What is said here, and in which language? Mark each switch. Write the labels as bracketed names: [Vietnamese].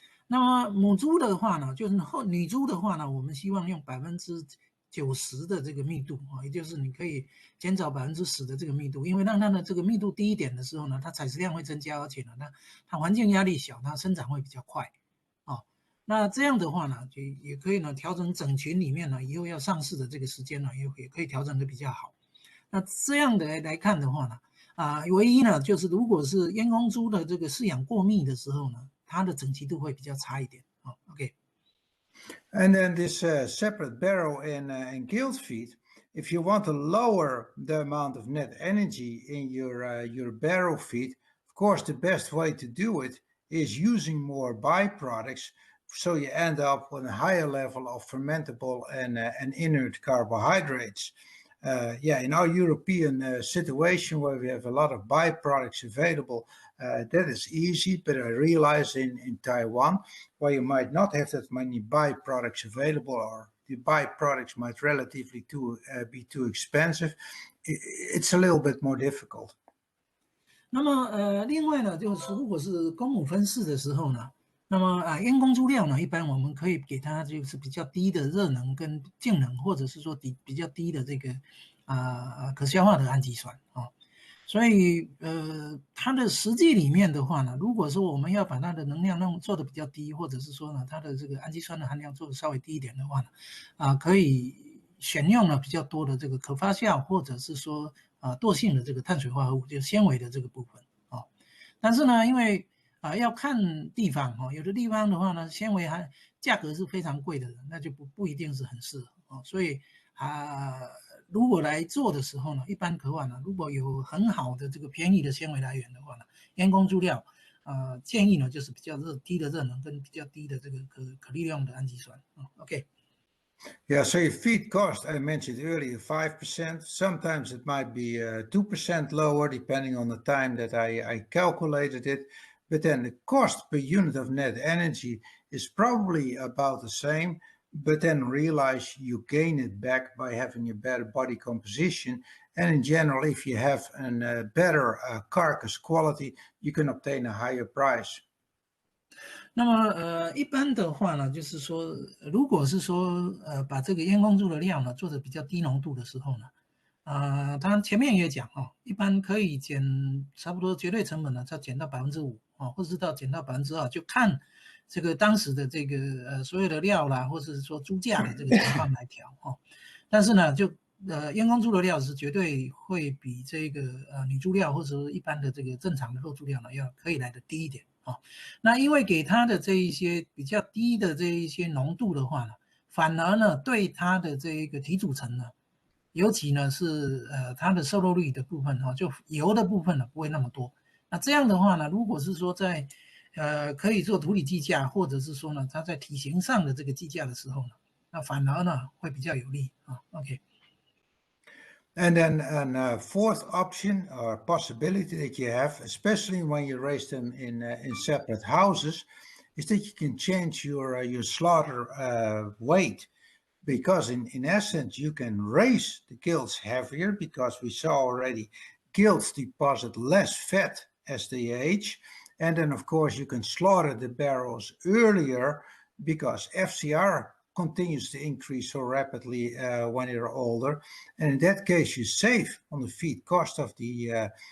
[Chinese] 那么母猪的话呢，就是女猪的话呢，我们希望用90%的这个密度也就是你可以减少10%的这个密度，因为让它的这个密度低一点的时候呢，它采食量会增加，而且呢它环境压力小，它生长会比较快那这样的话呢，就也可以呢调整整群里面呢以后要上市的这个时间呢，也可以调整的比较好。那这样的来看的话呢，唯一呢就是如果是燕公猪的这个饲养过密的时候呢，它的整齐度会比较差一点。 OK。 [English] And then this separate barrow and gilt feed, if you want to lower the amount of net energy in your barrow feed, of course, the best way to do it is using more byproducts, so you end up with a higher level of fermentable and inert carbohydrates. In our European situation where we have a lot of byproducts available, that is easy. But I realize in Taiwan, where you might not have that many byproducts available, or the byproducts might relatively be too expensive, it's a little bit more difficult. [Chinese] 那么另外呢，就是如果是公母分饲的时候呢，那么燕公猪料呢，一般我们可以给它就是比较低的热能跟静能，或者是说比较低的这个可消化的氨基酸啊。所以它的实际里面的话呢，如果说我们要把它的能量做的比较低，或者是说呢它的这个氨基酸的含量做的稍微低一点的话呢，可以选用了比较多的这个可发酵，或者是说惰性的这个碳水化合物，就是纤维的这个部分啊。但是呢，因为要看地方有的地方的话呢，纤维价格是非常贵的，那就不一定是很适合所以如果来做的时候呢，一般的话呢，如果有很好的这个便宜的纤维来源的话呢，燕公猪料建议呢就是比较低的热能跟比较低的这个可利用的氨基酸OK。 [English] Yeah, so your feed cost, I mentioned earlier, 5%. Sometimes it might be 2% lower, depending on the time that I calculated it. But then the cost per unit of net energy is probably about the same. But then realize you gain it back by having a better body composition. And in general, if you have a better carcass quality, you can obtain a higher price. [Chinese] 那么一般的话呢，就是说，如果是说把这个燕公猪的料呢做的比较低浓度的时候呢，它前面也讲一般可以减差不多绝对成本呢，要减到5%或者是减到2%，就看这个当时的这个所有的料啦，或者是说猪价的这个情况来调但是呢，燕公猪的料是绝对会比这个女猪料或者是一般的这个正常的肉猪料呢可以来的低一点那因为给它的这一些比较低的这一些浓度的话呢，反而呢对它的这一个体组成呢，尤其呢是它的瘦肉率的部分就油的部分呢不会那么多。那这样的话呢，如果是说在可以做土里计价，或者是说呢它在体型上的这个计价的时候呢，那反而呢会比较有利OK。 [English] And then a fourth option or possibility that you have, especially when you raise them in separate houses, is that you can change your slaughter weight, because in essence you can raise the gilts heavier, because we saw already gilts deposit less fat as they age, and then of course you can slaughter the barrows earlier because FCR continues to increase so rapidly when you're older, and in that case you save on the feed cost of the